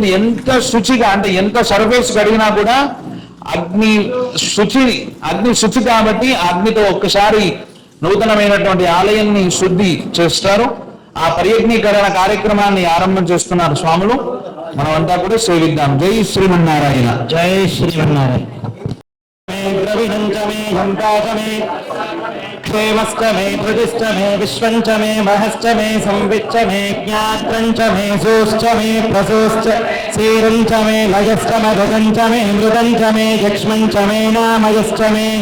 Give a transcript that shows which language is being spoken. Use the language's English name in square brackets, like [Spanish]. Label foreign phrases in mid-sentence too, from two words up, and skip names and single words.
[Telugu] ఎంత శుచిగా అంటే ఎంత సర్ఫేస్ కడిగినా కూడా అగ్ని శుచి కాబట్టి అగ్నితో ఒక్కసారి నూతనమైనటువంటి ఆలయాన్ని శుద్ధి చేస్తారు. ఆ పరియజ్ఞీకరణ కార్యక్రమాన్ని ఆరంభం చేస్తున్నారు స్వాములు. మనమంతా కూడా సేవిద్దాం. జై శ్రీమన్నారాయణ. జై శ్రీమన్నారాయణ. [Sanskrit] क्षेमश्च मे प्रतिष्ठ मे विश्वञ्च मे महश्च मे संविच्च मे ज्ञात्रञ्च मे सोश्च मे प्रसोश्च क्षीरञ्च मे लयश्च मधुकञ्च मे मृदञ्च मे यक्ष्मञ्च मे नामयश्च मे